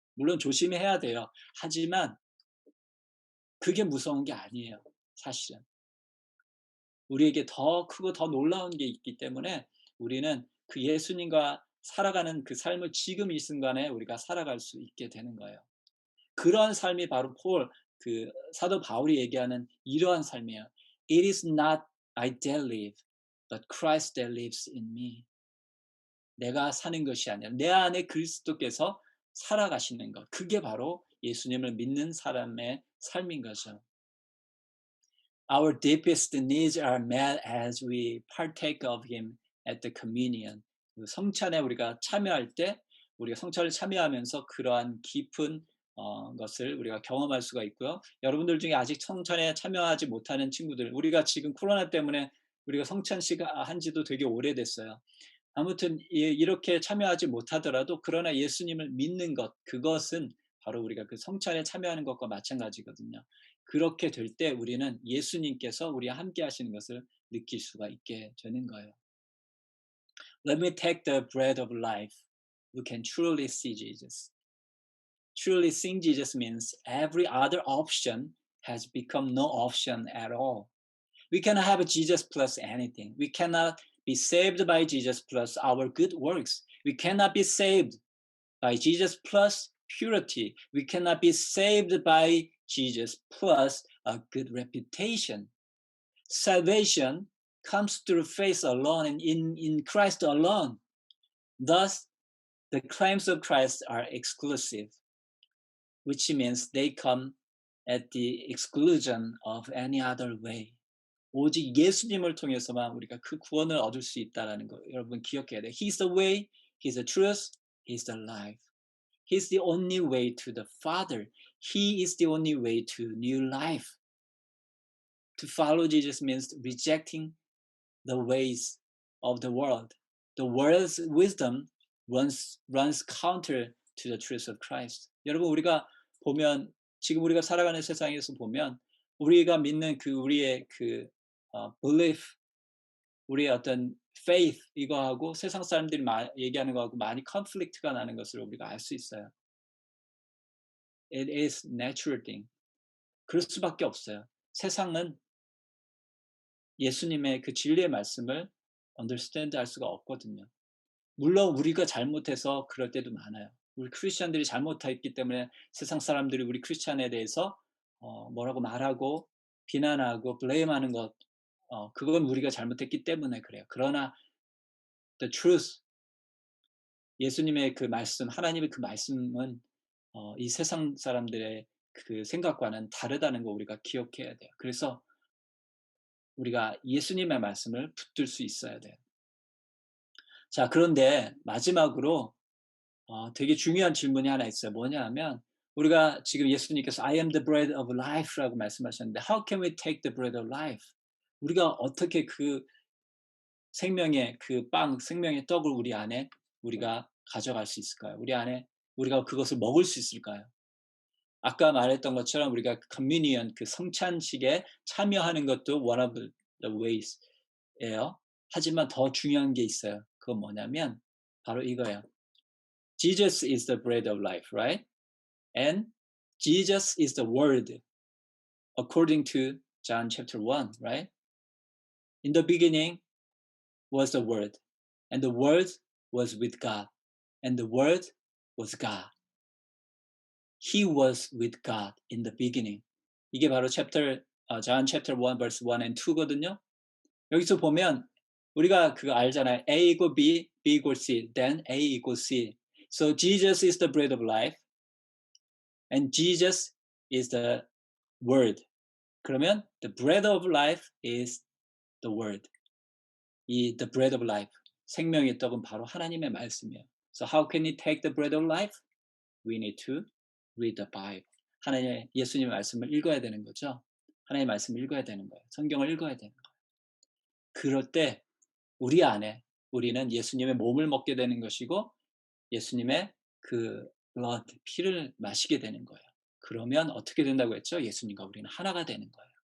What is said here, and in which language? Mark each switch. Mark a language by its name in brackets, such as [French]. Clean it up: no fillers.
[Korean] 물론 조심해야 돼요. 하지만 그게 무서운 게 아니에요. 사실은. 우리에게 더 크고 더 놀라운 게 있기 때문에 우리는 그 예수님과 살아가는 그 삶을 지금 이 순간에 우리가 살아갈 수 있게 되는 거예요. 그러한 삶이 바로 그 사도 바울이 얘기하는 이러한 삶이에요. [English] It is not I that live, but Christ that lives in me. [Korean] 내가 사는 것이 아니라 내 안에 그리스도께서 살아가시는 것. 그게 바로 예수님을 믿는 사람의 삶인 거죠. [English] Our deepest needs are met as we partake of Him at the communion. [Korean] 성찬에 우리가 참여할 때 우리가 성찬을 참여하면서 그러한 깊은 것을 우리가 경험할 수가 있고요. 여러분들 중에 아직 성찬에 참여하지 못하는 친구들, 우리가 지금 코로나 때문에 우리가 성찬식 한 지도 되게 오래됐어요. 아무튼 이렇게 참여하지 못하더라도 그러나 예수님을 믿는 것, 그것은 바로 우리가 그 성찬에 참여하는 것과 마찬가지거든요. 그렇게 될 때 우리는 예수님께서 우리와 함께 하시는 것을 느낄 수가 있게 되는 거예요. [English] Let me take the bread of life. We can truly see Jesus. Truly seeing Jesus means every other option has become no option at all. We cannot have Jesus plus anything. We cannot be saved by Jesus plus our good works. We cannot be saved by Jesus plus purity. We cannot be saved by Jesus plus a good reputation. Salvation comes through faith alone and in Christ alone. Thus, the claims of Christ are exclusive, which means they come at the exclusion of any other way. [Korean] 오직 예수님을 통해서만 우리가 그 구원을 얻을 수 있다는 거 여러분 기억해야 돼요. [English] He's the way, He's the truth, He's the life. He's the only way to the Father. He is the only way to new life. To follow Jesus means rejecting the ways of the world. The world's wisdom runs counter to the truth of Christ. [Korean] 여러분 우리가 보면 지금 우리가 살아가는 세상에서 보면 우리가 믿는 그 우리의 그 belief, 우리의 어떤 faith 이거하고 세상 사람들이 얘기하는 거하고 많이 conflict가 나는 것을 우리가 알 수 있어요. [English] It is natural thing. [Korean] 그럴 수밖에 없어요. 세상은 예수님의 그 진리의 말씀을 understand 할 수가 없거든요. 물론 우리가 잘못해서 그럴 때도 많아요. 우리 크리스천들이 잘못했기 때문에 세상 사람들이 우리 크리스천에 대해서 뭐라고 말하고 비난하고 blame하는 것 그건 우리가 잘못했기 때문에 그래요. 그러나 the truth 예수님의 그 말씀 하나님의 그 말씀은 이 세상 사람들의 그 생각과는 다르다는 거 우리가 기억해야 돼요. 그래서 우리가 예수님의 말씀을 붙들 수 있어야 돼요. 자, 그런데 마지막으로 되게 중요한 질문이 하나 있어요. 뭐냐 하면 우리가 지금 예수님께서 [English] I am the bread of life [Korean] 라고 말씀하셨는데 [English] How can we take the bread of life? [Korean] 우리가 어떻게 그 생명의 그 빵, 생명의 떡을 우리 안에 우리가 가져갈 수 있을까요? 우리 안에 우리가 그것을 먹을 수 있을까요? 아까 말했던 것처럼 우리가 communion 그 성찬식에 참여하는 것도 [English] one of the ways [Korean] 예요. 하지만 더 중요한 게 있어요. 그건 뭐냐면 바로 이거예요. [English] Jesus is the bread of life, right? And Jesus is the word according to John chapter 1, right? In the beginning was the word, and the word was with God, and the word was God. He was with God in the beginning. [Korean] 이게 바로 [English] John chapter 1 verse 1 and 2거든요. [Korean] 여기서 보면 우리가 그거 알잖아요. [English] A equal B, B equal C, then A equal C. So Jesus is the bread of life, and Jesus is the word. [Korean] 그러면 [English] the bread of life is the word. [Korean] 이 the bread of life, 생명의 떡은 바로 하나님의 말씀이에요. [English] So how can we take the bread of life? We need to read the Bible. [Korean] 하나님의 예수님의 말씀을 읽어야 되는 거죠. 하나님의 말씀을 읽어야 되는 거예요. 성경을 읽어야 되는 거예요. 그럴 때 우리 안에 우리는 예수님의 몸을 먹게 되는 것이고 예수님의 그 blood, 피를 마시게 되는 거예요. 그러면 어떻게 된다고 했죠? 예수님과 우리는 하나가 되는 거예요.